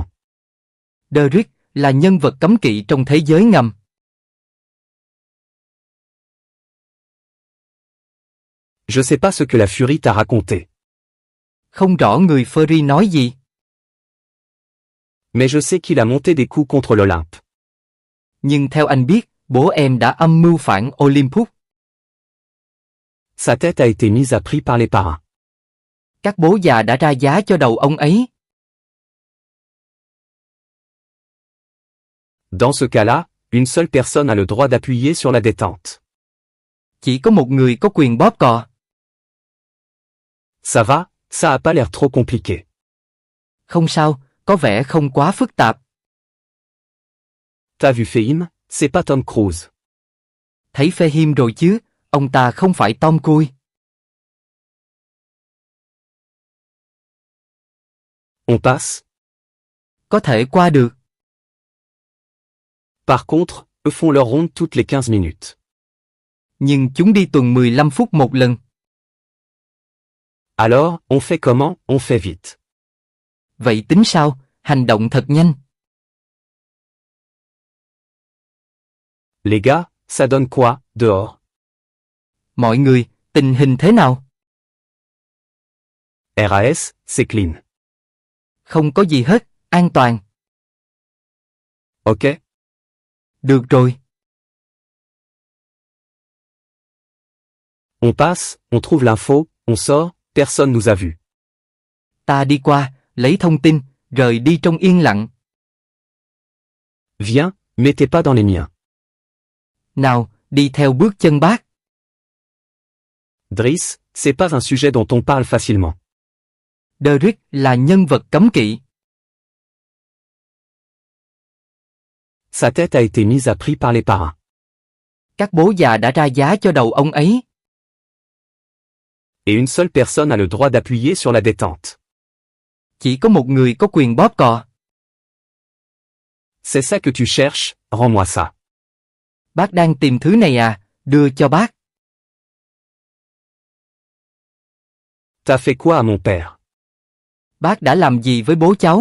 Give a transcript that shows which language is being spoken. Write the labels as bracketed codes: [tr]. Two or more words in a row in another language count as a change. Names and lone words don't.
[vi] Derek là nhân vật cấm kỵ trong thế giới ngầm. [fr] Je sais pas ce que la furie t'a raconté. [vi] Không rõ người Furry nói gì. [fr] Mais je sais qu'il a monté des coups contre l'Olympe. [vi] Nhưng theo anh biết, bố em đã âm mưu phản Olympus. [fr] Sa tête a été mise à prix par les parrains. [vi] Các bố già đã ra giá cho đầu ông ấy. [fr] Dans ce cas-là, une seule personne a le droit d'appuyer sur la détente. [vi] Chỉ có một người có quyền bóp cò. [fr] Ça va, ça a pas l'air trop compliqué. [vi] Không sao, có vẻ không quá phức tạp. [fr] T'as vu Fehim, c'est pas Tom Cruise. [vi] Thấy Fehim rồi chứ, ông ta không phải Tom Cruise. [fr] On passe. [vi] Có thể qua được. [fr] Par contre, eux font leur ronde toutes les 15 minutes. [vi] Nhưng chúng đi tuần 15 phút một lần. [fr] Alors, on fait comment? On fait vite. [vi] Vậy tính sao? Hành động thật nhanh. [fr] Les gars, ça donne quoi, dehors? [vi] Mọi người, tình hình thế nào? [fr] RAS, c'est clean. [vi] Không có gì hết, an toàn. [fr] Ok. [vi] Được rồi. [fr] On passe, on trouve l'info, on sort, personne nous a vus. [vi] Ta đi qua, lấy thông tin, rời đi trong yên lặng. [fr] Viens, mets tes pas dans les miens. [vi] Nào, đi theo bước chân bác. [fr] Driss, c'est pas un sujet dont on parle facilement. [vi] Derrick là nhân vật cấm kỵ. [fr] Sa tête a été mise à prix par les parrains. [vi] Các bố già đã ra giá cho đầu ông ấy. [fr] Et une seule personne a le droit d'appuyer sur la détente. [vi] Chỉ có một người có quyền bóp cò. [fr] C'est ça que tu cherches, rends-moi ça. [vi] Bác đang tìm thứ này à, đưa cho bác. [fr] T'as fait quoi à mon père? [vi] Bác đã làm gì với bố cháu?